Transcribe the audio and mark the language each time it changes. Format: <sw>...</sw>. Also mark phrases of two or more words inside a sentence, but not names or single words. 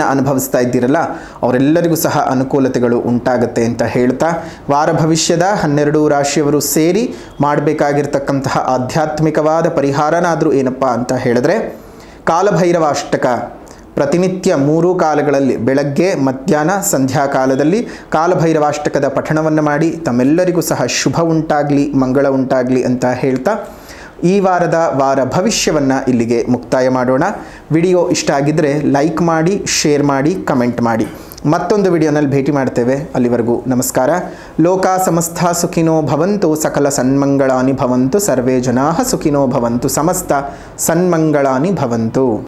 <kn>ಅನುಭವಿಸ್ತಾ ಇದ್ದೀರಲ್ಲ, ಅವರೆಲ್ಲರಿಗೂ ಸಹ ಅನುಕೂಲತೆಗಳು ಉಂಟಾಗುತ್ತೆ ಅಂತ ಹೇಳ್ತಾ, ವಾರ ಭವಿಷ್ಯದ 12 ರಾಶಿಯವರು ಸೇರಿ ಮಾಡಬೇಕಾಗಿರ್ತಕ್ಕಂತಹ ಆಧ್ಯಾತ್ಮಿಕವಾದ ಪರಿಹಾರನಾದರೂ ಏನಪ್ಪ ಅಂತ ಹೇಳಿದ್ರೆ, ಕಾಲಭೈರವ ಅಷ್ಟಕ ಪ್ರತಿನಿತ್ಯ 3 ಕಾಲಗಳಲ್ಲಿ ಬೆಳಗ್ಗೆ, ಮಧ್ಯಾಹ್ನ, ಸಂಧ್ಯಾಕಾಲದಲ್ಲಿ ಕಾಲಭೈರವಾಷ್ಟಕದ ಪಠಣವನ್ನು ಮಾಡಿ ತಮ್ಮೆಲ್ಲರಿಗೂ ಸಹ ಶುಭ ಉಂಟಾಗಲಿ, ಮಂಗಳ ಉಂಟಾಗಲಿ ಅಂತ ಹೇಳ್ತಾ ಈ ವಾರದ ವಾರ ಭವಿಷ್ಯವನ್ನು ಇಲ್ಲಿಗೆ ಮುಕ್ತಾಯ ಮಾಡೋಣ. ವಿಡಿಯೋ ಇಷ್ಟ ಆಗಿದ್ದರೆ ಲೈಕ್ ಮಾಡಿ, ಶೇರ್ ಮಾಡಿ, ಕಮೆಂಟ್ ಮಾಡಿ. ಮತ್ತೊಂದು ವಿಡಿಯೋನಲ್ಲಿ ಭೇಟಿ ಮಾಡ್ತೇವೆ. ಅಲ್ಲಿವರೆಗೂ ನಮಸ್ಕಾರ.</kn> <sa>ಲೋಕ ಸಮಸ್ತ ಸುಖಿನೋ ಭವಂತು, ಸಕಲ ಸನ್ಮಂಗಳಾನಿ ಭವಂತು, ಸರ್ವೇ ಜನಾಃ ಸುಖಿನೋ ಭವಂತು, ಸಮಸ್ತ ಸನ್ಮಂಗಳಾನಿ ಭವಂತು.</sa>